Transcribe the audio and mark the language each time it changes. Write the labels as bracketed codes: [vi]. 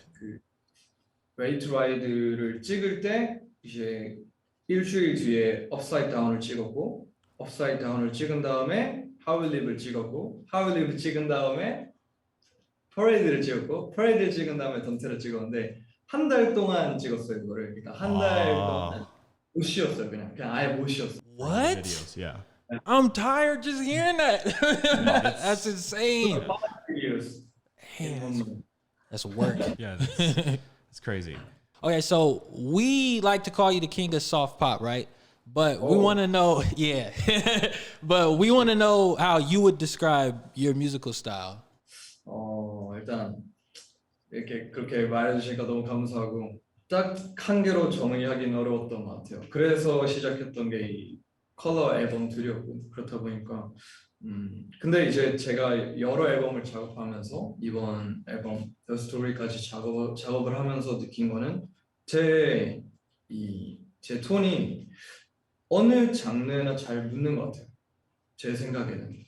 [ko] 그 Ready to Ride를 찍을 때 이제 일주일 뒤에 Upside Down을 찍었고 Upside Down을 찍은 다음에 How We Live를 찍었고 How We Live 찍은 다음에 Parade를 찍었고 Parade를 찍은 다음에 Dante를 찍었는데 한 달 동안 찍었어요 이거를. 그러니까 한 달 동안 못 쉬었어요. 그냥 아예 못 쉬었어요. [en] What? Videos, yeah. I'm tired just hearing that. That's insane. Videos. Man, that's work. Yeah, that's crazy. Okay, so we like to call you the king of soft pop, right? But we want to know, yeah. But we want to know how you would describe your musical style. [ko] 일단 이렇게 그렇게 말해주시니까 너무 감사하고 딱 한 개로 정의하기는 어려웠던 것 같아요. 그래서 시작했던 게 이 컬러 앨범들이었고 그렇다 보니까 근데 이제 제가 여러 앨범을 작업하면서 이번 앨범 The Story까지 작업을 하면서 느낀 거는 제 톤이 어느 장르나 잘 묻는 것 같아요. 제 생각에는.